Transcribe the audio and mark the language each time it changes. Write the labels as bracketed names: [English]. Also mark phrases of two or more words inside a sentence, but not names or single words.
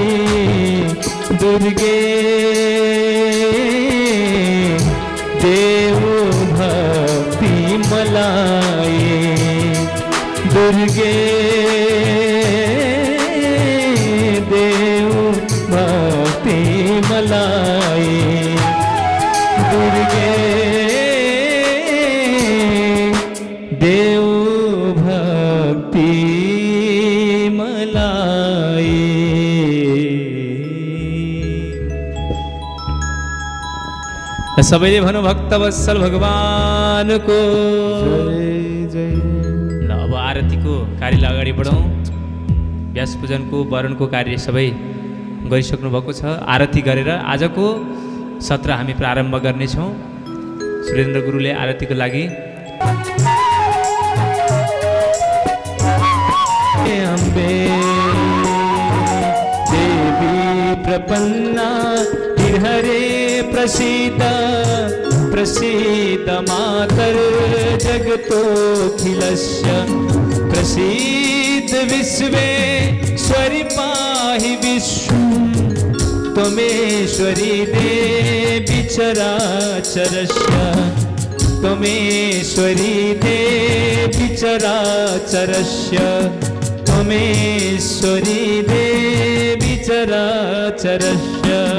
[Nepali] दुर्गे देव भक्ति मलाई, दुर्गे देव भक्ति मलाई, दुर्गे देव भक्ति मलाई। सबैले भनौँ भक्तवत्सल भगवानको जय जय। ल अब आरतीको कार्यलाई अगाडि बढौँ। व्यास पूजनको वरणको कार्य सबै गरिसक्नु भएको छ। आरती गरेर आजको सत्र हामी प्रारम्भ गर्नेछौँ। सुरेन्द्र गुरुले आरतीको लागि अम्बे देवी [Sanskrit] प्रपन्ना हरे प्रसीद प्रसीद मातर जगतोऽखिलस्य प्रसीद विश्वेश्वरि पाहि विश्वं त्वमेश्वरी देवी चराचरस्य त्वमेश्वरी देवी चराचरस्य त्वमेश्वरी देवी चराचरस्य।